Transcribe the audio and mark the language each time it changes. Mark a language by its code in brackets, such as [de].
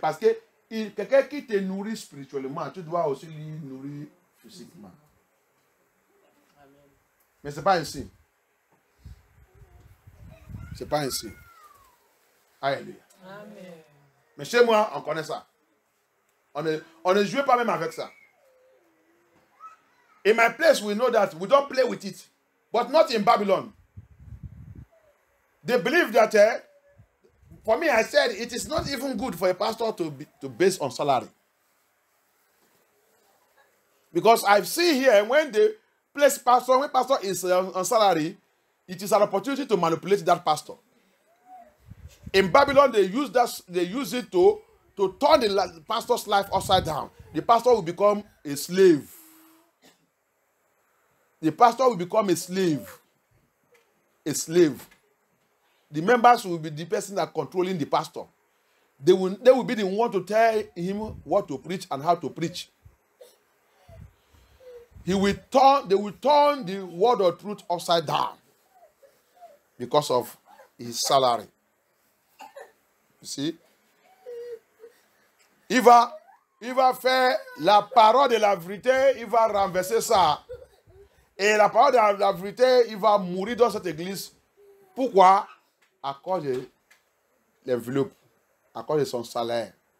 [fr] Parce que quelqu'un qui te nourrit spirituellement, tu dois aussi lui nourrir physiquement. Amen. Mais ce n'est pas ainsi. Ce n'est pas ainsi. Alléluia. Amen. Mais chez moi, on connaît ça. On ne joue pas même avec ça. [en] In my place, we know that we don't play with it. But not in Babylon. They believe that, for me, I said, it is not even good for a pastor to base on salary. Because I've seen here when they place pastor, when pastor is on salary, it is an opportunity to manipulate that pastor. In Babylon, they use it to turn the pastor's life upside down. The pastor will become a slave. The pastor will become a slave. A slave. The members will be the person that controlling the pastor. They will be the one to tell him what to preach and how to preach. They will turn the word of truth upside down because of his salary. You see? [fr] Il va faire la parole de la vérité, il va renverser ça. Et la parole de la vérité, il va mourir dans cette église. Pourquoi? À cause de l'enveloppe, à cause de son salaire.